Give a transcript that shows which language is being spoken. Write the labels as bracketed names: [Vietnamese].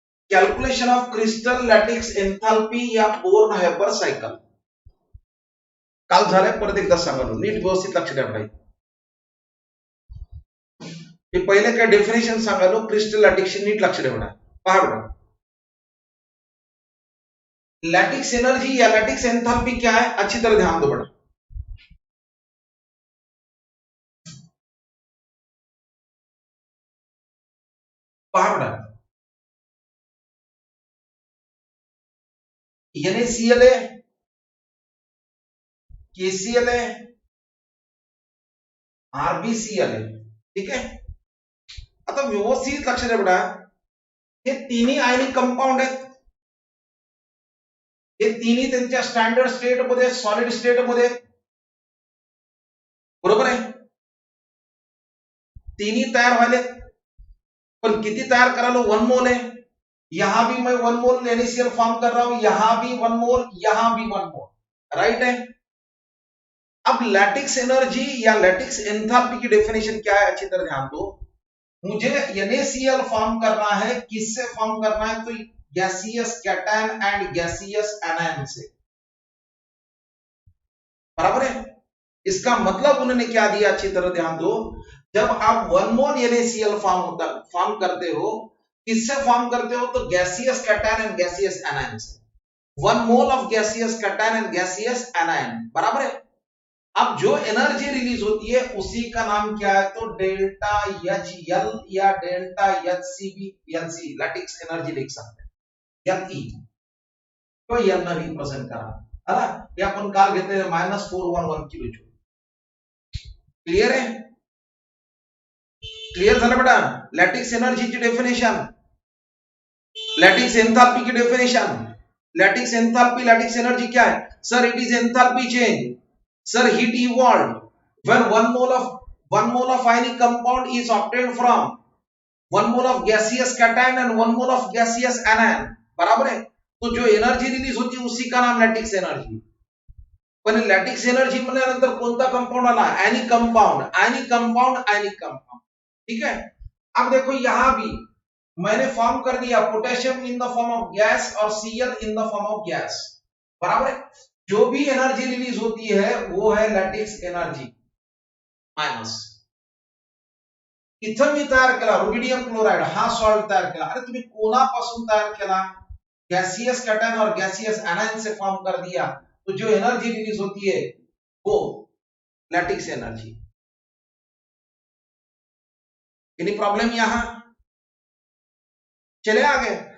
[Marathi] Calculation of crystal लॅटिक्स enthalpy या born hyper cycle काल झालंय, परत एकदा सांगतो, नीट व्यवस्थित लक्ष द्या बडा. मी पहिले काय डेफिनेशन सांगालो क्रिस्टल लॅटिक्सची, नीट लक्ष द्या बडा. पहा बडा, [Hindi] लैटिक्स एनर्जी या लैटिक्स एंथैल्पी क्या है, अच्छी तरह ध्यान दो बड़ा. पहा बड़ा, NaCl है, KCl है, RbCl है. ठीक है. [Marathi] आता व्यवस्थित लक्ष द्या बड़ा, हे तिन्ही आयनिक कंपाऊंड आहेत. हे तिन्ही त्यांच्या स्टँडर्ड स्टेट मध्ये, सॉलिड स्टेट मध्ये, बरोबर आहे. तिन्ही तयार व्हायले, पण किती तयार करालो, 1 मोल है. [Hindi] यहां भी मैं 1 मोल NaCl फॉर्म कर रहा हूं, यहां भी 1 मोल, यहां भी 1 मोल, राइट है. अब लैटिक्स एनर्जी या लैटिक्स एंथैल्पी की डेफिनेशन क्या है, अच्छी तरह ध्यान दो. मुझे NaCl फॉर्म करना है, किससे फॉर्म करना है, तो gaseous cation and gaseous anion से, बराबर है. इसका मतलब उन्होंने क्या दिया, अच्छी तरह ध्यान दो. जब आप 1 मोल NaCl फॉर्म करते हो, किससे फॉर्म करते हो, तो gaseous cation and gaseous anion से. 1 mole of gaseous cation and gaseous anion, बराबर है. अब जो एनर्जी रिलीज होती है उसी का नाम क्या है, तो डेल्टा HL या डेल्टा HCl लैटिक्स एनर्जी लिख सकते हैं, LE तो L रिप्रेझेंट करा. [Marathi] है हे आपण काल घेतले -411 किलो जूल. क्लियर आहे. क्लियर झालं बेटा. लॅटिक्स एनर्जीची डेफिनेशन, [Hindi] लॅटिक्स एंथैल्पी की definition. Lattice enthalpy, lattice energy क्या है, [English] Sir it is enthalpy change. Sir, heat evolved when 1 mole of ionic compound is obtained from 1 mole of gaseous cation and 1 mole of gaseous anion, [Hindi] बराबर है. तो जो energy release होती है उसी का नाम लैटिक्स एनर्जी. [Marathi] पण लॅटिक्स एनर्जी म्हणल्यानंतर कोणता कंपाउंड आला, ionic compound, ionic compound, ionic compound. [Hindi] ठीक है. अब देखो यहां भी मैंने फॉर्म कर दिया potassium in the form of gas और Cl in the form of gas, बराबर है. जो भी एनर्जी रिलीज होती है वो है लैटिक्स एनर्जी मायनस. [Marathi] इथं मी तयार केला रुबिडियम क्लोराइड, हा सॉल्ट तयार केला. अरे तुम्ही कोणापासून तयार केला, [Hindi] गैसियस कैटायन और गैसियस एनायन से फॉर्म कर दिया, तो जो एनर्जी रिलीज होती है वो लैटिक्स एनर्जी. एनी प्रॉब्लम यहां, चले आगे.